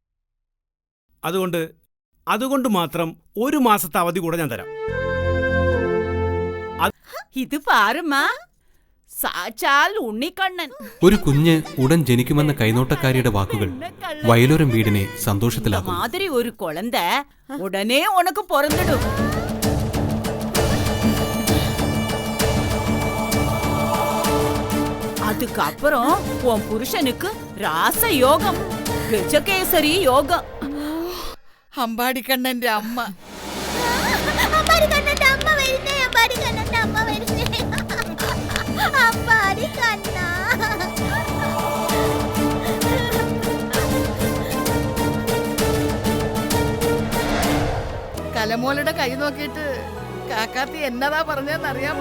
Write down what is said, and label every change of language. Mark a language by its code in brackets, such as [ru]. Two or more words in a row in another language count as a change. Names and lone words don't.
[ml] അതുകൊണ്ട് മാത്രം 1 മാസത്തെ അവധി കൂടെ ഞാൻ തരാം. [ta] இது பாருமா, [ml] സാക്ഷാൽ ഉണ്ണിക്കണ്ണൻ. ഒരു കുഞ്ഞ് ഉടൻ ജനിക്കുമെന്ന കൈനോട്ടക്കാരിയുടെ വാക്കുകൾ വയലോരം വീടിനെ സന്തോഷത്തിലാക്കും. [ta] மாதிரி ஒரு குழந்தை உடனே உனக்கு பொறந்திடும். அதுக்கப்புறம் உன் புருஷனுக்கு ராசயோகம், கஜகேசரி யோகம். [ml] അമ്പാടിക്കണ്ണന്റെ അമ്മ. അമ്പാടിക്കണ്ണന്റെ അമ്മ വരുന്നേ, അമ്പാടിക്കണ്ണന്റെ അമ്മ വരുന്നേ. അമ്പാടിക്കണ്ണ. കലമോളുടെ കൈ നോക്കിയിട്ട് കാക്കാത്തി എന്നതാ പറഞ്ഞെന്നറിയാമോ?